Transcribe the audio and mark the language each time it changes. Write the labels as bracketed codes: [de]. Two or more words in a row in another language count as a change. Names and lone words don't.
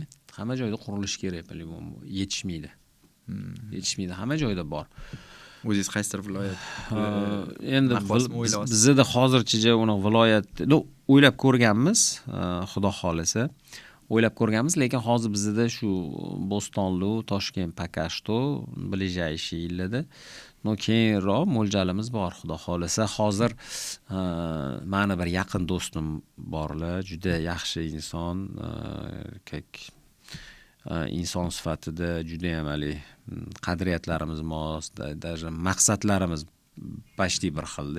[uz] Hamma joyda qurilish kerak, bilaman, yetishmaydi. Yetishmaydi, hamma joyda bor. O'zingiz qaysidir viloyat? Endi bizda hozircha uni viloyat, o'ylab ko'rganmiz, xudo xolisa. O'ylab ko'rganmiz, lekin hozir bizda shu Bo'stonli, Toshkent [ru] пока что ближайшие [uz] yillarda keyinroq mo'ljalimiz bor, xudo xolisa. Hozir meni bir yaqin do'stim borlar, juda yaxshi inson, inson sifatida juda ham qadriyatlarimiz mos, даже maqsadlarimiz почти bir xilda.